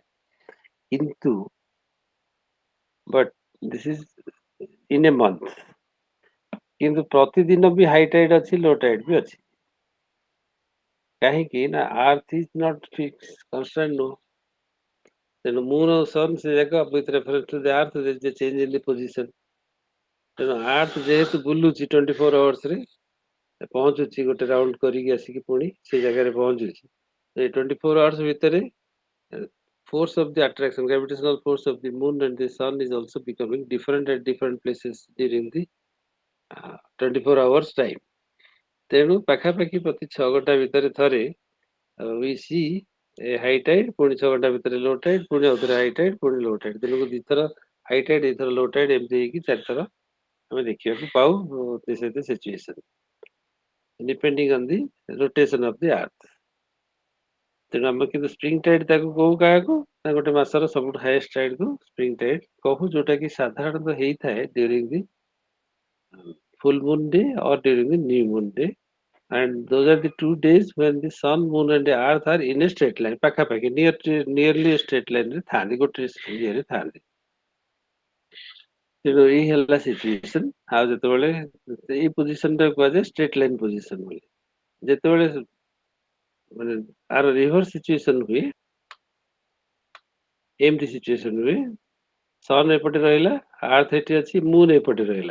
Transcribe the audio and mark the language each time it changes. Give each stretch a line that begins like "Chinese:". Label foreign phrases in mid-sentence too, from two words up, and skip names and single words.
English: କିନ୍ତୁ but this is in a month,
Odia: କିନ୍ତୁ ପ୍ରତିଦିନ ବି
English: high tide ଅଛି, low tide
Odia: ବି ଅଛି। କାହିଁକି ନା
English: earth is not fix constant ନୁହଁ।
Odia: ତେଣୁ ମୁନ୍ ଆଉ ସନ୍ ସେ ଯାକ
English: with reference to the earth there is a change in the position.
Odia: ତେଣୁ ଆର୍ଥ ଯେହେତୁ ବୁଲୁଛି 24 ଆୱାର୍ସରେ ପହଞ୍ଚୁଛି ଗୋଟେ ରାଉଣ୍ଡ କରିକି ଆସିକି ପୁଣି ସେଇ ଜାଗାରେ ପହଞ୍ଚୁଛି, ଏଇ 24 ଆୱାର୍ସ ଭିତରେ
English: force of the attraction, gravitational force of the moon and the sun is also becoming different at different places during the 24 hours time.
Odia: ତେଣୁ ପାଖାପାଖି ପ୍ରତି 6 ଘଣ୍ଟା ଭିତରେ ଥରେ
English: we see a high tide,
Odia: ପୁଣି 6 ଘଣ୍ଟା ଭିତରେ
English: low tide,
Odia: ପୁଣି ଆଉଥରେ
English: high tide,
Odia: ପୁଣି
English: low tide।
Odia: ଦିନକୁ ଦିଥର
English: high tide,
Odia: ଏଇଥର
English: low tide,
Odia: ଏମିତି ହେଇକି 4 ଥର ଆମେ ଦେଖିବାକୁ ପାଉ
English: this is the situation depending on the rotation of the earth।
Odia: ତେଣୁ ଆମେ କିନ୍ତୁ
English: spring tide
Odia: ତାକୁ କହୁ କାହାକୁ ନା ଗୋଟେ ମାସର ସବୁଠୁ
English: highest tide କୁ spring tide
Odia: କହୁ, ଯୋଉଟା କି ସାଧାରଣତଃ ହେଇଥାଏ
English: during the full moon day or during the new moon day, and those are the 2 days when the sun, moon and the earth are in a straight line, ପାଖାପାଖି nearly straight line
Odia: ରେ ଥାନ୍ତି, ଗୋଟେ ଇଏରେ ଥାନ୍ତି। ତେଣୁ ଏଇ ହେଲା ସିଚୁଏସନ। ଆଉ ଯେତେବେଳେ ଏଇ ପୋଜିସନ ଟା କୁହାଯାଏ
English: straight line position
Odia: ବୋଲି। ଯେତେବେଳେ ମାନେ ଆର
English: reverse situation
Odia: ହୁଏ, ଏମିତି ସିଚୁଏସନ ହୁଏ, ସନ୍ ଏପଟେ ରହିଲା, ଆର୍ଥ ଏଠି ଅଛି, ମୁନ୍ ଏପଟେ ରହିଲା।